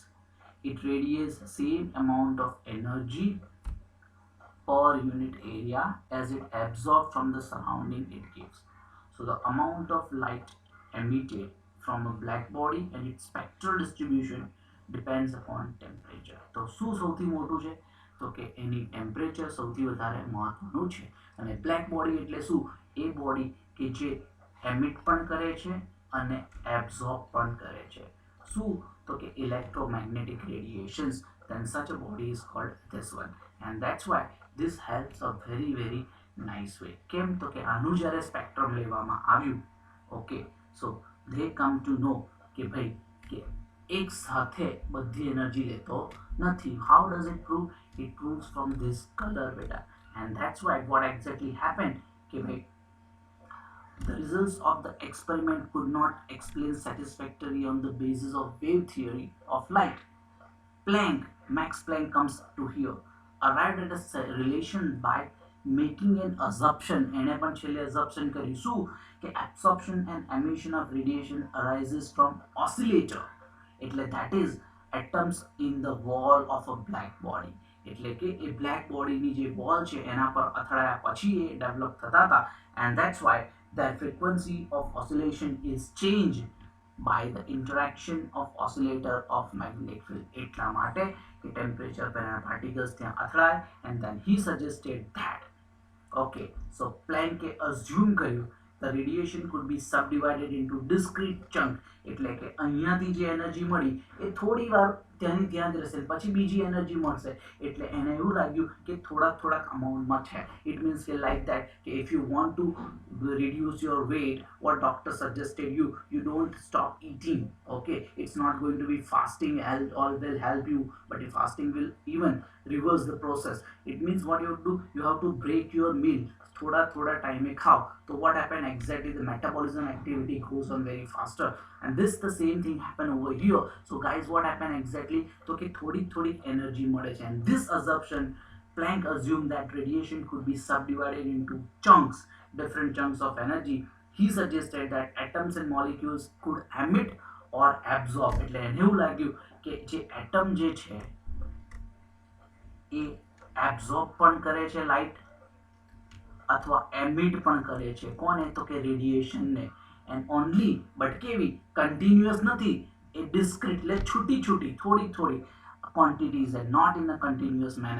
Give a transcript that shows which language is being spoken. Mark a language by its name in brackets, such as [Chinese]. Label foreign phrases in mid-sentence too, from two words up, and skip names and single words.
[English] It radiates the same amount of energy per unit area as it absorbs from the surrounding it gives. So the amount of light emitted from a black body and its spectral distribution depends upon temperature. [Gujarati] તો શું સૌથી મોટું છે, તો કે એની ટેમ્પરેચર સૌથી વધારે મહત્વનું છે. અને [English] black body [Gujarati] એટલે શું, એ બોડી કે જે એમિટ પણ કરે છે અને એબ્ઝોર્બ પણ કરે છે. શું, તો કે [English] electromagnetic radiations, then such a body is called this one. And that's why this helps a very very nice way. [Gujarati] કેમ, તો કે આનું જ્યારે સ્પેક્ટ્રમ લેવામાં આવ્યું, ઓકે, સો [English] they come to know [Gujarati] કે ભાઈ કે એક સાથે બધી એનર્જી લેતો નથી. [English] How does it prove? It proves from this color beta. And that's why what exactly happened [Gujarati] કે ભાઈ [English] the results of the experiment could not explain satisfactorily on the basis of wave theory of light. Max Planck comes to here, arrived at a relation by making an assumption. [Gujarati] એને પણ છેલ્લે assumption કરી શું, કે [English] absorption and emission of radiation arises from oscillator, એટલે that is atoms in the wall of a black body. [Gujarati] એટલે કે એ બ્લેક બોડીની જે વોલ છે એના પર અથડાયા પછી એ ડેવલપ થતા હતા. [English] and that's why their frequency of oscillation is changed by the interaction of oscillator of magnetic field. [Gujarati] એટલા માટે કે temperature પર એના particles ત્યાં અથડાય. [English] and then he suggested that, okay, so Planck assume કર્યું the radiation could be subdivided into discrete chunk. [Gujarati] એટલે કે અહીંયાથી જે એનર્જી મળી એ થોડી વાર ત્યાંની ત્યાં જ રહેશે, પછી બીજી એનર્જી મળશે. એટલે એને એવું લાગ્યું કે થોડાક અમાઉન્ટમાં છે. [English] it means કે like that કે if you want to reduce your weight, what doctor suggested you don't stop eating. Okay, it's not going to be fasting help or will help you, but if fasting will even reverse the process. It means what you have to do, you have to break your meal, [Hindi] थोड़ा time में खाओ. [English] So what happened exactly, the metabolism activity goes on very faster. And this the same thing happen over here. So guys, what happened exactly, [Hindi] तो कि थोड़ी energy [Gujarati] મળે છે. [English] And this assumption, Planck assumed that radiation could be subdivided into chunks, different chunks of energy. He suggested that atoms and molecules could emit or absorb. [Gujarati] એટલે એને એવું લાગ્યું કે જે એટમ જે છે એ એબ્ઝોર્બ પણ કરે છે લાઇટ અથવા એમિટ પણ કરે છે. કોને, તો કે રેડિયેશનને. [English] and only but [Gujarati] કેવી, કન્ટિન્યુઅસ નથી, એ ડિસ્ક્રીટ એટલે છૂટી થોડી [English] quantities and not in a continuous manner.